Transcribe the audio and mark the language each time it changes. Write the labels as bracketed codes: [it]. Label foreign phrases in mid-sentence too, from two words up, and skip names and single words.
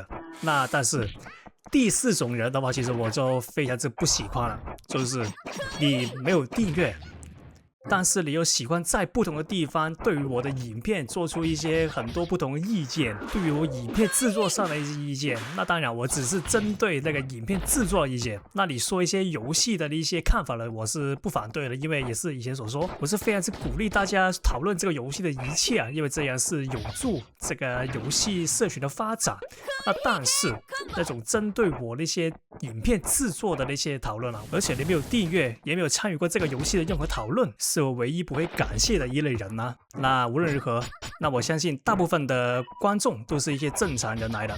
[zh] 那但是第4種人的話，其實我就非常之不喜歡了，就是你沒有訂閱，但是你又喜歡在不同的地方對於我的影片做出一些很多不同的意見，對於我影片製作上的一些意見。那當然我只是針對那個影片製作的意見，那你說一些遊戲的一些看法呢，我是不反對的，因為也是以前所說，我是非常之鼓勵大家討論這個遊戲的一切因為這樣是有助這個遊戲社群的發展。那但是那種針對我那些影片製作的那些討論而且你沒有訂閱也沒有參與過這個遊戲的任何討論，是我唯一不會感謝的一類人那無論如何，那我相信大部分的觀眾都是一些正常人來的。